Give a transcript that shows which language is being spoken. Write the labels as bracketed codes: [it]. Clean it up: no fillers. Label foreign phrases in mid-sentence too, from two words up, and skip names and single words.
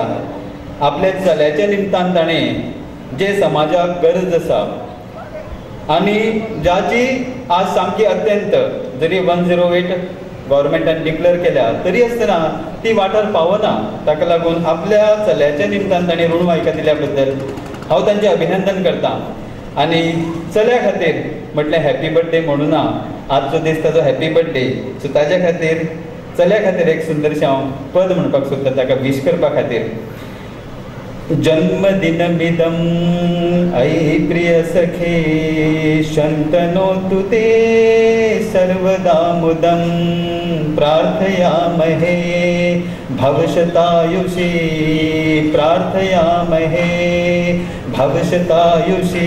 [kok] आपल्या चल्याच्या निमतान ताणें जे समाजाक गरज आसा आनी ज्याची आज सामकी अत्यंत, जरी 108 गव्हर्मेंटान डिक्लेअर केल्या तरी आसतना ती वाठार पावना, ताका लागून आपल्या चल्याच्या निमतान ताणें ऋण वायका दिल्या बद्दल हांव तांचें अभिनंदन करता. आनी चल्या खातीर म्हटलें [en] happy birthday [kok] म्हणून आजचो दीस ताजो [en] happy birthday, [kok] सो ताज्या खातीर चल्या खातीर एक सुंदरशें हांव पद म्हणपाक सोदता ताका विश करपा खातीर. [sa] जन्मदिनमिदं अयि प्रिय सखे शन्तनोतु ते सर्वदा मुदं प्रार्थयामहे भवशतायुषी प्रार्थयामहे भवशतायुषी.